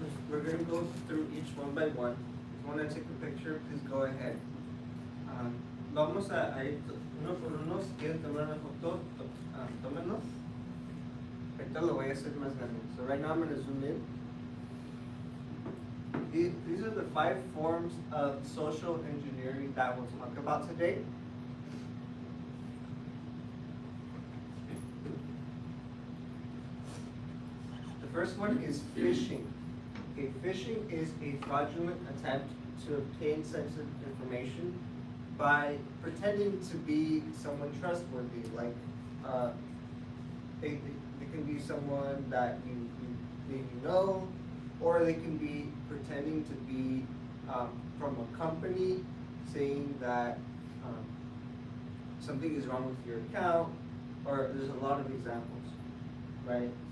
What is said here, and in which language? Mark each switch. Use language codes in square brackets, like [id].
[en] We're going to go through each one by one. If you want to take a picture, please go ahead. [es] Vamos a ir uno por uno. Si quieren tomar una foto, tómenlo. Ahorita lo voy a hacer más grande. [en] So right now I'm going to zoom in. These are the 5 forms of social engineering that we'll talk about today. first one is phishing. Okay, phishing is a fraudulent attempt to obtain sensitive information by pretending to be someone trustworthy, like they can be someone that you know, or they can be pretending to be from a company, saying that something is wrong with your account, or there's a lot of examples, right?